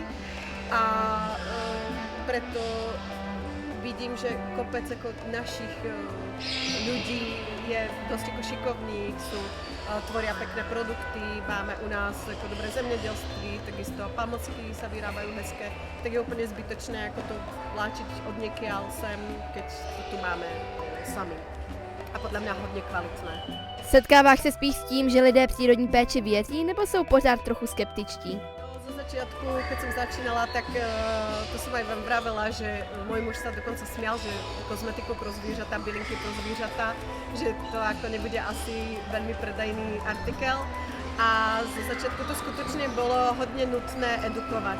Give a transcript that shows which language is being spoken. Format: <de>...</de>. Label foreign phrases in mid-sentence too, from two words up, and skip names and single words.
<sk>A preto vidím, že kopec ako našich ľudí je dosť ako šikovných, tvoria pekné produkty, máme u nás ako dobré zemědělství, takisto pamocky sa vyrábajú hezké, tak je úplne zbytočné ako to vláčiť od niekiaľ sem, keď to tu máme sami.</sk> <cs>A podle mě hodně kvalitné. Setkáváš se spíš s tím, že lidé přírodní péči věří, nebo jsou pořád trochu skeptičtí?</cs> <sk>Zo začiatku, keď som začínala, tak to som aj vám vravela, že môj muž sa dokonca smial, že kozmetiku</sk> <cs>pro zvířata,</cs> <sk>bylinky</sk> <cs>pro zvířata,</cs> <sk>že to ako nebude asi veľmi predajný artikel. A zo začiatku to skutočne bolo hodne nutné edukovať.</sk>